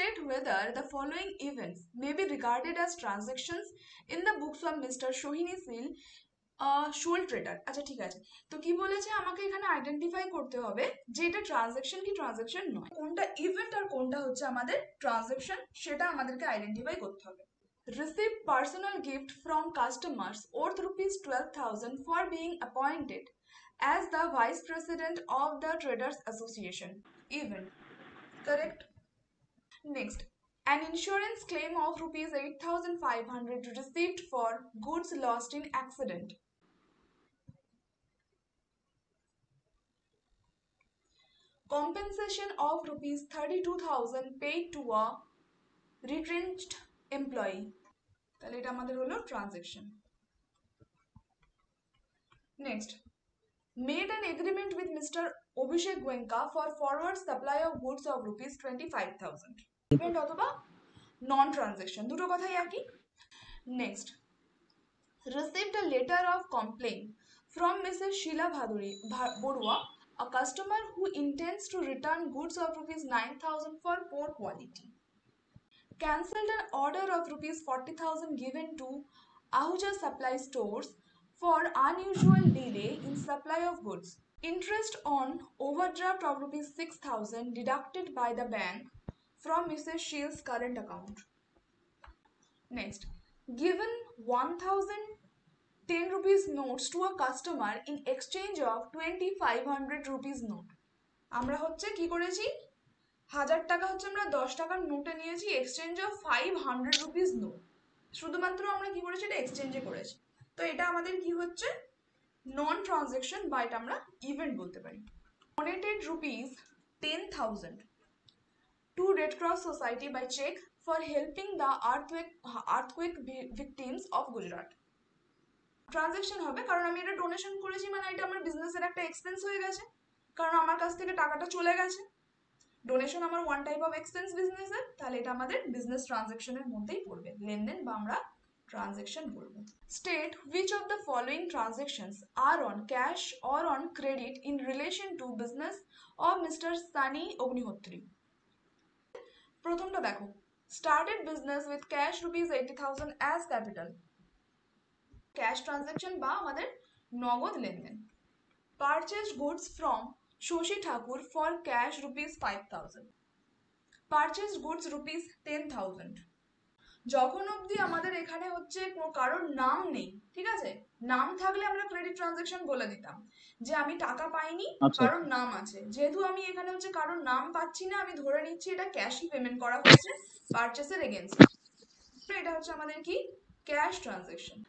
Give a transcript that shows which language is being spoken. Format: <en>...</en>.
<en>whether the following events may be regarded as transactions in the books of Mr. Sohini Shul Trader.</en> <bn>আচ্ছা ঠিক আছে, তো কি বলেছে আমাকে এখানে আইডেন্টিফাই করতে হবে যে এটা ট্রানজাকশন কি ট্রানজাকশন নয়, কোনটা ইভেন্ট আর কোনটা হচ্ছে আমাদের ট্রানজাকশন, সেটা আমাদেরকে আইডেন্টিফাই করতে হবে।</bn> <en>Received personal gift from customers worth rupees 12,000 for being appointed as the Vice President of the Traders Association. Event. Correct. Next. An insurance claim of rupees 8,500 received for goods lost in accident. Compensation of rupees 32,000 paid to a retrenched employee.</en> <bn>তাহলে এটা আমাদের হলো transaction.</bn> <en>Next. Made an agreement with Mr. Abhishek Goenka for forward supply of goods of rupees 25,000.</en> <bn>Event অথবা নন transaction, দুটো কথাই একই।</bn> <en>Next. Received a letter of complaint from Mrs. Sheila Borua, a customer who intends to return goods of rupees 9,000 for poor quality. Cancelled an order of rupees 40,000 given to Ahuja Supply Stores for unusual delay in supply of goods. Interest on overdraft of rupees 6,000 deducted by the bank from Mrs. Shield's current account. Next, given 1,010 rupees notes to a customer in exchange of 2,500 rupees note.</en> <bn>আমরা হচ্ছে কি করেছি, 1000 টাকা হচ্ছে আমরা 10 টাকার নোটে নিয়েছি, এক্সচেঞ্জ অফ 500 রুপিস নোট, শুধুমাত্র আমরা কি করেছি, এটা এক্সচেঞ্জে করেছি। তো এটা আমাদের কি হচ্ছে, নন ট্রানজাকশন, বা এটা আমরা ইভেন্ট বলতে পারি।</bn> <en>Donated rupees 10,000 to Red Cross Society by check for helping the earthquake victims of Gujarat.</en> <bn>Transaction হবে কারণ আমি এটা ডোনেশন করেছি, মানে এটা আমার বিজনেসের একটা এক্সপেন্স হয়ে গেছে, কারণ আমার কাছ থেকে টাকাটা চলে গেছে। ডোনেশন আমার ওয়ান টাইপ অফ এক্সপেন্স বিজনেসের, তাহলে এটা আমাদের বিজনেস ট্রানজাকশনের মধ্যেই পড়বে, লেনদেন বা আমরা ট্রানজাকশন বলবো।</bn> <en>State which of the following transactions are on cash or on credit in relation to business of mister Sunny Agnihotri.</en> <bn>প্রথমটা দেখো,</bn> <en>started business with cash rupees 80,000 as capital, cash transaction</en> <bn>বা আমাদের নগদ লেনদেন।</bn> <en>Purchased goods from Shoshi Thakur for cash rupees 5,000. Purchased goods rupees 10,000.</en> <bn>যখন অবধি আমাদের এখানে হচ্ছে কারোর নাম নেই, ঠিক আছে, নাম থাকলে আমরা ক্রেডিট ট্রানজাকশন বলে দিতাম যে আমি টাকা পাইনি, কারোর নাম আছে। যেহেতু আমি এখানে হচ্ছে কারোর নাম পাচ্ছি না, আমি ধরে নিচ্ছি এটা ক্যাশই পেমেন্ট করা হচ্ছে পারচেসের এগেইনস্ট, এটা হচ্ছে আমাদের কি ক্যাশ ট্রানজাকশন।</bn>